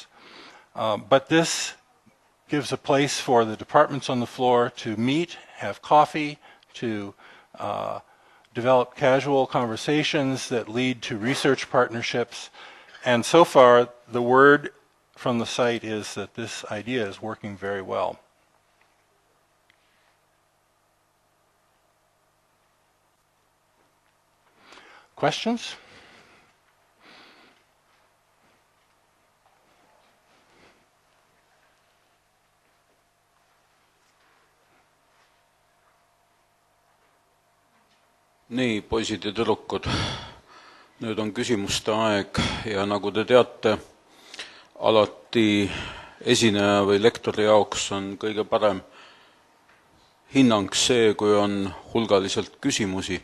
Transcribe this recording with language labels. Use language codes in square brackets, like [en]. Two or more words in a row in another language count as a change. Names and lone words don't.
[en] But this gives a place for the departments on the floor to meet, have coffee, to develop casual conversations that lead to research partnerships. And so far, the word from the site is that this idea is working very well. Questions? [et] Nii, poisid ja tüdrukud, nüüd on küsimuste aeg ja nagu te teate, alati esineja või lektori jaoks on kõige parem hinnang see, kui on hulgaliselt küsimusi.